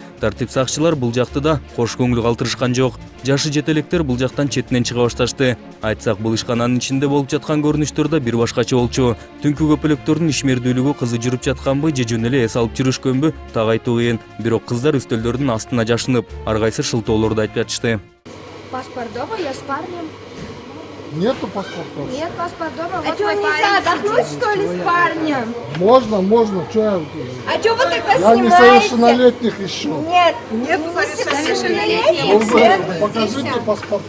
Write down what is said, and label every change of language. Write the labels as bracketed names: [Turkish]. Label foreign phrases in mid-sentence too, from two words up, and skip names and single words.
[Kyrgyz] Тартип сакчылар бул жакты да кош көңүл калтырышкан жок. Жашы жетелектер бул жактан четинен чыга башташты. Айтсак, бул ишкананын ичинде болуп жаткан көрүнүштөр да бир башкача болчу. Түнкү көпөлөктөрдүн ишмердүүлүгү кызы жүрүп жатканбы же жөн эле эс алып жүрүшкөнбү так айтуу кыйын. Бирок кыздар үстөлдөрдүн астына жашынып, ар кайсы шылтоолорду айтып жатышты. [Russian] Паспорт дома, я с парнем. Нету паспорта? Нет, паспорт дома. А что, нельзя отдохнуть, что ли, с парнем? Можно, что я... А что вы тогда Я снимаете? несовершеннолетних ищу. Нет, нет совершеннолетних. Вы покажите паспорта.